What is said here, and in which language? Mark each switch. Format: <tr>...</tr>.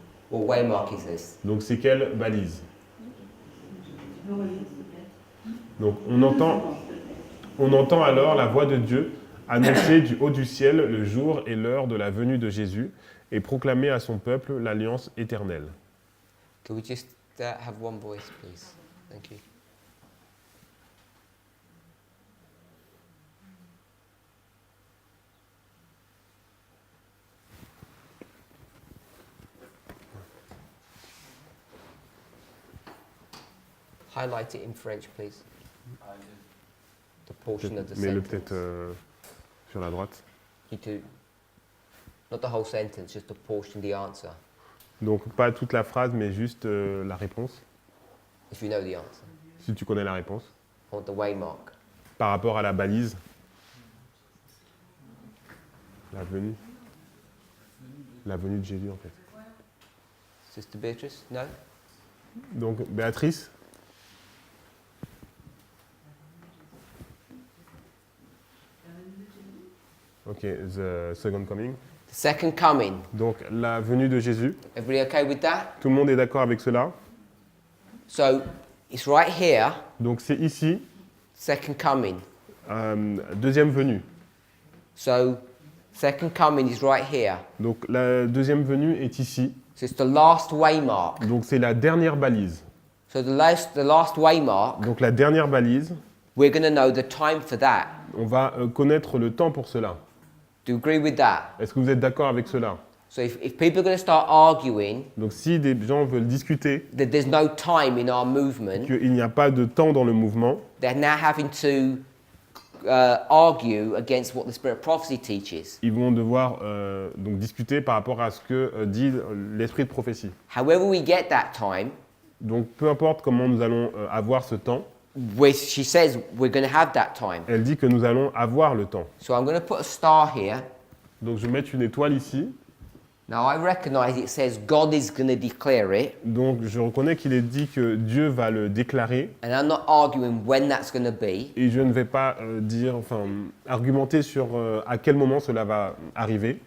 <en>What waymark is this?</en> <fr>Donc c'est quelle balise? Donc on entend On entend alors la voix de Dieu annoncer du haut du ciel le jour et l'heure de la venue de Jésus et proclamer à son peuple l'alliance éternelle.</fr> <en>Can we just have one voice, please? Thank you. Highlight it in French, please. The portion of the</en> <fr>Mets-le</fr> <en>sentence.</en> <fr>peut-être sur la droite.</fr> <en>You do. Not the whole sentence, just the portion, the answer.</en> <fr>Donc pas toute la phrase, mais juste la réponse,</fr> <en>If you know the answer.</en> <fr>si tu connais la réponse.</fr> <en>I want the waymark.</en> <fr>Par rapport à la balise. La venue. La venue de Jésus, en fait.</fr> <en>Sister Beatrice? No?</en> <fr>Donc, Béatrice.</fr> <en>Ok, the second coming. The second coming.</en> <fr>Donc, la venue de Jésus.</fr> <en>Everybody okay with that?</en> <fr>Tout le monde est d'accord avec cela.</fr> <en>So, it's right here,</en> <fr>Donc, c'est ici,</fr> <en>second coming.</en> <fr>deuxième venue.</fr> <en>So, second coming is right here.</en> <fr>Donc, la deuxième venue est ici.</fr> <en>So, it's the last waymark.</en> <fr>Donc, c'est la dernière balise.</fr> <en>So, the last waymark,</en> <fr>Donc, la dernière balise,</fr> <en>we're going to know the time for that.</en> <fr>on va connaître le temps pour cela.</fr> <en>Do you agree with that?</en> <fr>Est-ce que vous êtes d'accord avec cela?</fr> <en>So, if people are going to start arguing</en> <fr>Donc, si des gens veulent discuter</fr> <en>that there's no time in our movement,</en> <fr>qu'il n'y a pas de temps dans le mouvement,</fr> <en>they're now having to argue against what the Spirit of Prophecy teaches.</en> <fr>ils vont devoir donc discuter par rapport à ce que dit l'esprit de prophétie.</fr> <en>However we get that time,</en> <fr>Donc, peu importe comment nous allons avoir ce temps,</fr> <en>she says we're going to have that time.</en> <fr>elle dit que nous allons avoir le temps.</fr> <en>So I'm going to put a star here.</en> <fr>Donc, je vais mettre une étoile ici.</fr> <en>Now I recognize it says God is going to declare it,</en> <fr>Donc, je reconnais qu'il est dit que Dieu va le déclarer.</fr> <en>and I'm not arguing when that's going to be.</en> <fr>Et je ne vais pas argumenter sur à quel moment cela va arriver.</fr>